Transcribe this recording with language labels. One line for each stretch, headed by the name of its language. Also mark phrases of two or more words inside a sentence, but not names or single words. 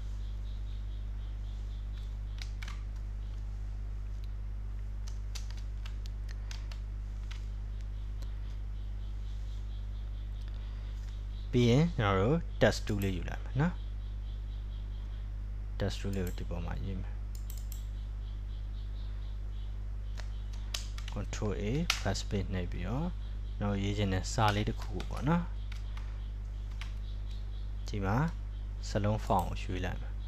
Burmese: ပြီးရင်ကျွန်တော်တို့
English: text tool
Burmese: လေးယူလိုက်မယ်နော်
English: text tool
Burmese: လေးကိုဒီပေါ်မှာရေးမယ်
English: control A press space
Burmese: နှိပ်ပြီးတော့ကျွန်တော်ရေးခြင်းနဲ့စာလေးတစ်ခုကိုပေါ့နော်ဒီမှာစလုံး font ကိုရွှေ့လိုက်မယ်